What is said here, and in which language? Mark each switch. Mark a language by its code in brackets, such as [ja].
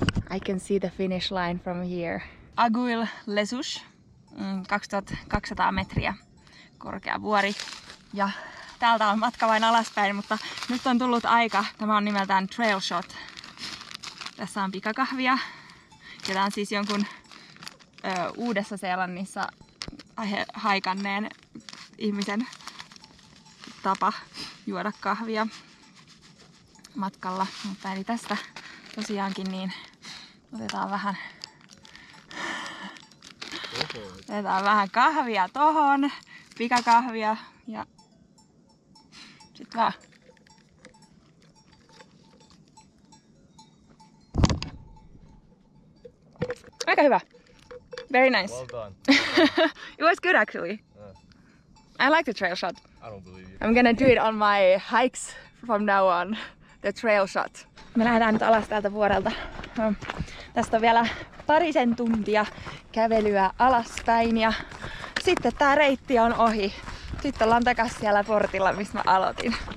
[en] I can see the finish line from here. [fi] Aiguille les Souches, 2200 metriä korkea vuori. Ja täältä on matka vain alaspäin, mutta nyt on tullut aika. Tämä on nimeltään Trail Shot. Tässä on pikakahvia. Ja tämä on siis jonkun Uudessa-Seelannissa haikanneen ihmisen tapa juoda kahvia matkalla. Mutta eli tästä tosiaankin niin otetaan vähän kahvia tohon, pikakahvia ja sit vaan. Aika hyvä. [en] Very nice. Well done. It was good actually. I like the trail shot. I don't believe you. I'm gonna do it on my hikes from now on. The trail shot. [fi] Me lähdetään nyt alas täältä vuorelta. Tästä on vielä parisen tuntia kävelyä alaspäin ja sitten tää reitti on ohi. Sitten ollaan takas siellä portilla, missä mä aloitin.